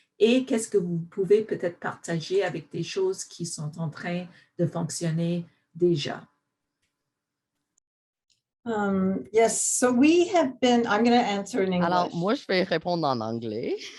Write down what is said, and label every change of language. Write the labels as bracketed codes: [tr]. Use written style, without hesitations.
[fr] Et qu'est-ce que vous pouvez peut-être partager avec des choses qui sont en train de fonctionner déjà? [en] Yes, so we have been, I'm going to answer in English. [fr] Alors, moi, je vais répondre en anglais.